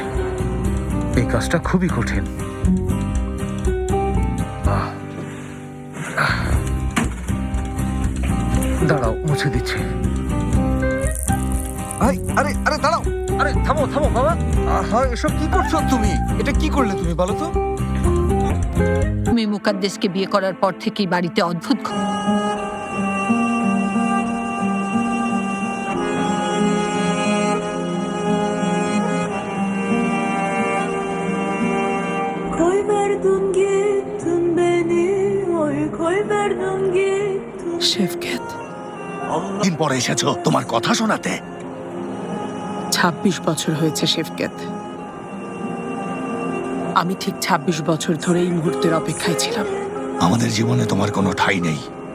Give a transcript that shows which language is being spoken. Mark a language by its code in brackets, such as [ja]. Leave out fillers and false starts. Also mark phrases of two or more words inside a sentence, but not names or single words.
[bn] এই কাজটা খুবই কঠিন। দাঁড়াও, মুছে দিচ্ছি। আরে আরে দাঁড়াও, আরে থামো থামো বাবা। আহা, এসব কি করছো তুমি? এটা কি করলে তুমি বলো তো? তুমি মুকাদ্দেসকে বিয়ে করার পর থেকেই বাড়িতে অদ্ভুত [tr] Koy verdin gittin beni, oy koy verdin gittin. [bn] শেফকেত, দিন পরে এসেছো তোমার কথা শোনাতে। ২৬ বছর হয়েছে শেফকেত। আমি ঠিক ২৬ বছর ধরে এই মুহূর্তের অপেক্ষায় ছিলাম। আমাদের জীবনে তোমার কোনো ঠাঁই নেই।